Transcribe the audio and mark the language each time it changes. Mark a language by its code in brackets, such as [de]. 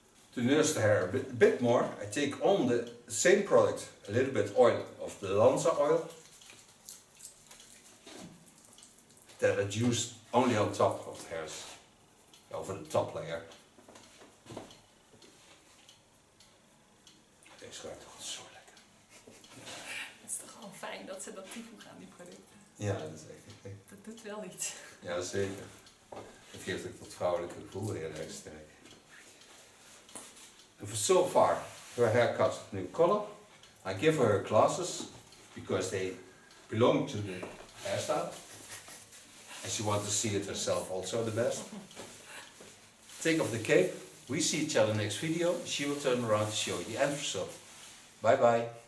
[en] To nurse the hair a bit more, I take on the same product, a little bit oil of the Lanza oil. That I use only on top of the hairs, over the top layer. [nl] Deze ruikt toch zo lekker. Het is toch gewoon fijn dat ze dat toevoegen aan die producten. Ja, dat is echt gek. Dat doet wel iets. Ja, zeker. Het geeft ook dat vrouwelijke gevoel heel erg sterk. [en] And so far, her haircut new color. I give her glasses because they belong to the hairstyle. And she wants to see it herself also the best. Take off the cape. We see each other next video. She will turn around to show you the end result. Bye bye.